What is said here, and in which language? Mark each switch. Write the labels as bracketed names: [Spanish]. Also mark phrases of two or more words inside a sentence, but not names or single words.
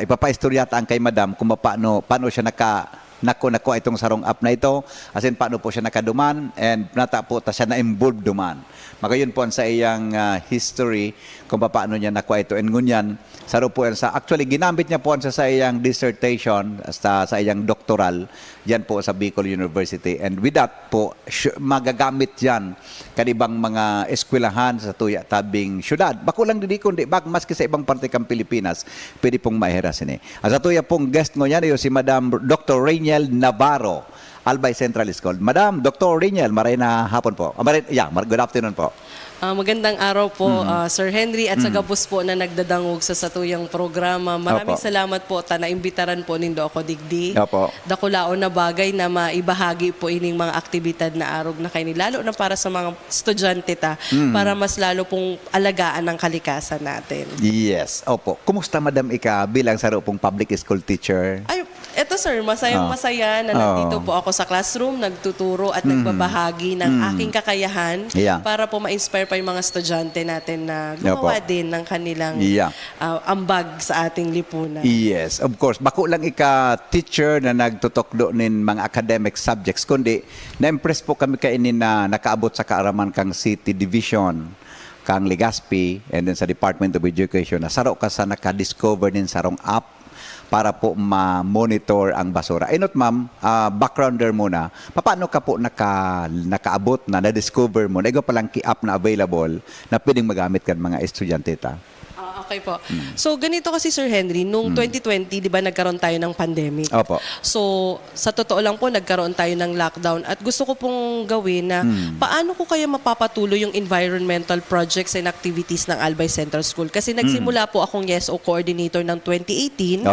[Bikol] Ipapaistoryata ang kay Madam kung paano siya nako itong sarong app na ito, asin paano po siya nakaduman, and nata po ta siya na-involve duman. Magayon po sa iyang history kung paano niya nakuha ito. And ngunyan, saro po yan sa, actually ginamit niya po sa iyang dissertation, sa iyang doctoral, yan po sa Bicol University. [English] And with that [Bikol] po, magagamit yan kanibang mga eskwelahan sa tuya tabing syudad. Bako lang didi kundi maski sa ibang parte kang Pilipinas, pwede pong mahiras ini. Sa tuya pong guest ngo yan, si Madam Dr. Rainier Riniel Navarro, Albay Central School. Madam, Dr. Riniel, maray na hapon po. [English] Good afternoon po. [Filipino] Magandang araw po, Sir Henry, at sa gabos po na nagdadangog sa satuyang programa. Maraming Opo. [Bikol] salamat po, naimbitaran po nindo ako digdi. Opo. Dakulaon na bagay na maibahagi po ining mga aktibidad na arog na kayo [Filipino] lalo na para sa mga estudyante para mas lalo pong alagaan ang kalikasan natin. [English] Yes, opo. [Bikol] Kumusta, Madam, ika bilang saro pong [English] public school teacher? [Filipino] Ay, eto sir, masayang masaya na nandito po ako sa classroom, nagtuturo at nagbabahagi ng aking kakayahan [English] Yeah. [Filipino] para po ma-inspire pa yung mga estudyante natin na gumawa Opo. din ng kanilang [English] Yeah. [Filipino] ambag sa ating lipunan. [English] Yes, of course. [Bikol] Bako lang ika teacher na nagtutukdo nin mga [English] academic subjects, [Bikol] kundi na-impress po kami kainin na nakaabot sa kaaraman kang City Division, kang Legazpi, and then sa Department of Education, na saro ka sa naka-discover nin sarong app para po ma-monitor ang basura. Inot ma'am, backgrounder muna, paano ka po nakaabot na-discover mo, na ikaw palang ki-app na available na pwedeng magamit kan mga estudyante ta? [Filipino] Okay po. So, ganito kasi Sir Henry, nung 2020, di ba nagkaroon tayo ng pandemic? Opo. So, sa totoo lang po, nagkaroon tayo ng lockdown at gusto ko pong gawin na paano ko kaya mapapatuloy yung [English] environmental projects and activities [Filipino] ng Albay Central School? Kasi nagsimula po akong YESO coordinator ng 2018.